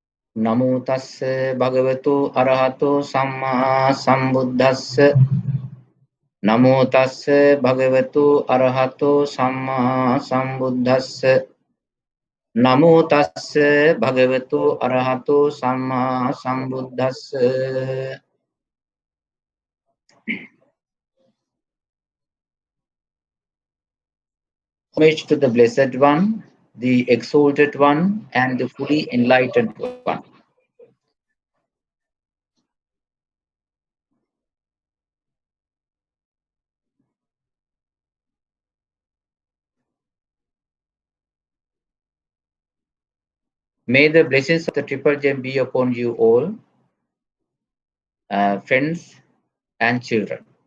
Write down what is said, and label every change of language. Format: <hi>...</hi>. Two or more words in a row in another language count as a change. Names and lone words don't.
<pi>Namo tassa bhagavato arahato samma sambuddhassa. Namo tassa bhagavato arahato samma sambuddhassa. Namo tassa bhagavato arahato samma sambuddhassa.</pi> <en>Homage to the Blessed One, the Exalted One, and the fully enlightened One. May the blessings of the Triple Gem be upon you all, friends and children.</en>